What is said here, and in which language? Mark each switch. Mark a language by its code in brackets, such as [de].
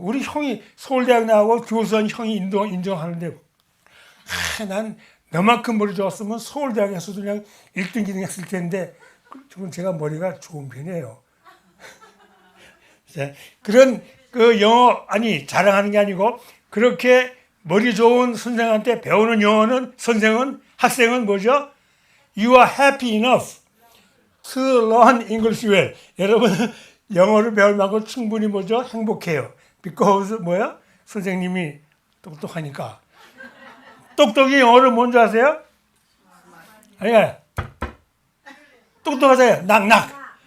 [ko] 우리 형이 서울대학 나오고 교수한 형이 인정하는데 난 너만큼 머리 좋았으면 서울대학에서도 그냥 1등, 2등 했을 텐데 지금 제가 머리가 좋은 편이에요. 그런 그 영어 아니 자랑하는 게 아니고 그렇게 머리 좋은 선생한테 배우는 영어는 선생은 학생은 뭐죠? [en] You are happy enough to learn English well. [ko] 여러분 영어를 배울 만큼 충분히 뭐죠? 행복해요. Because 뭐야? 선생님이 똑똑하니까. 똑똑이 영어를 뭔지 아세요? 아니 똑똑하세요. 낙낙.